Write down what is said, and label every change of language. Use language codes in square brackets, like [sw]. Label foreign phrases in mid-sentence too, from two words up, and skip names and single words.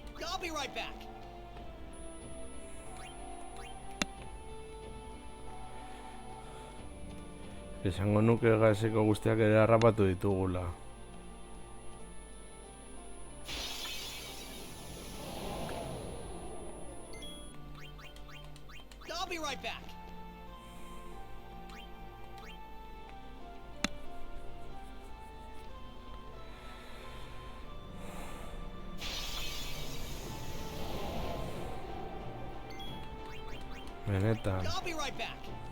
[en] I'll be right back. [eu] Esango nuke gaseko guztiak ere harrapatu ditugula. [en] I'll be right back. [eu] Benetan. [en] I'll be right back.